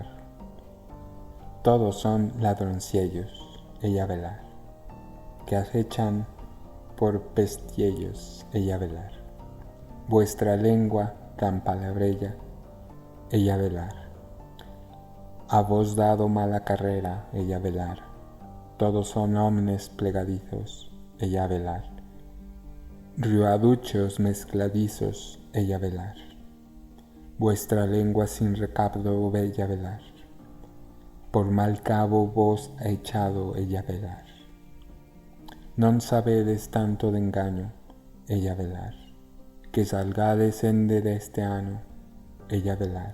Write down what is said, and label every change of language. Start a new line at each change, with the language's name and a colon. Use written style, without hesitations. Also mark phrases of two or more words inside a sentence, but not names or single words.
Spanish: Todos son ladronciellos, ella velar. Que acechan por pestiellos, ella velar. Vuestra lengua tan palabrella, ella velar. a vos dado mala carrera, ella velar. Todos son omnes plegadizos, ella velar. Riuaduchos mezcladizos, ella velar. Vuestra lengua sin recabdo, ella velar. Por mal cabo vos ha echado, ella velar. Non sabedes tanto de engaño, ella velar. Que salgades ende deste ano, ella velar.